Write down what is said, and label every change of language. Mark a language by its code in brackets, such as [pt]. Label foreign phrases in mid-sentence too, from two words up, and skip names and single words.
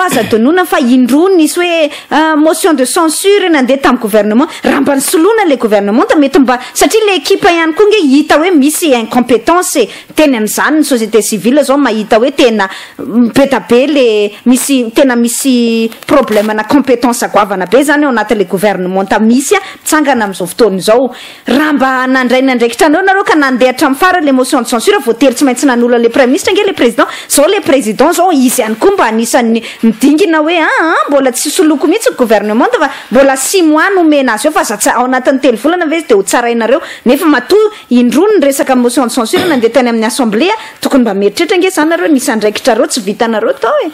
[mg] aza donona fa indro nisy hoe [fr] motion de censure [mg] nandeha tamin'ny gouvernement raha mba nisoloana le gouvernement da mety mba satria le équipe ihany koa nge hita hoe misy incompétence teny amin'izany ny [fr] société civile [mg] zao mahita hoe tena betabe le misy problème na compétence agoavana be zany ao anatin'le gouvernement ta misy a tsangana amin'izao fotoana izao raha mba nandraina ndraikitra anao nareo ka nandeha hatramin'ny fara le [fr] motion de censure [mg] voatery tsy maintsy nan'olona le [fr] premier ministre [mg] nge le président zao le président zao izy ihany koa mba anisany midingina hoe mbola tsy soloko mihitsy gouvernement fa mbola [fr] 6 mois [mg] nomena azy eo fa za ao anatin'ny telo volana ve dia ho tsarainareo nefa matoa indroa ny resaka [fr] motion de censure [mg] nandeha tany amin'ny assemblée tokony mba meritrehitra nge zany nareo misy andraikitra reo tsy vitanareo tao e